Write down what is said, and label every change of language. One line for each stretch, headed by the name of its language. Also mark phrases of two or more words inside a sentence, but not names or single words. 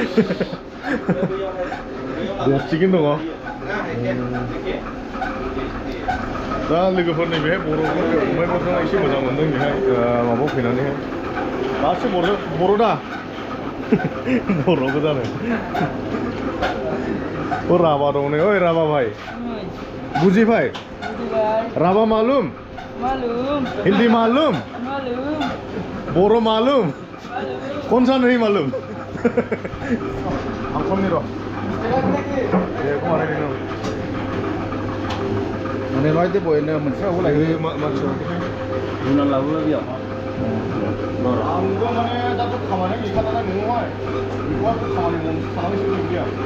Bodo: थिगैनो दङ दा लोगोफोर नैबेहाय फंबायफोरजों एसे मोजां मोनदों बेहाय माबायाव फैनानैहाय गासिबो बर' दा बर' गोजानो राभा दं नै ओइ
Hindi: राभा भाई बुझी भाई राभा मालूम हिंदी मालूम बोरो मालूम कौन सा नहीं मालूम
Bodo: आं खमनि र' बेखौ बानायदों माने माबायदि बयनो मोनसे आवगो लायो मानसि रुना लाबो बेयाव आंबो माने दाथ' खामानिया गैखाला न'आवहाय बेखौहाय खामानि मावनो थानानैसो गैया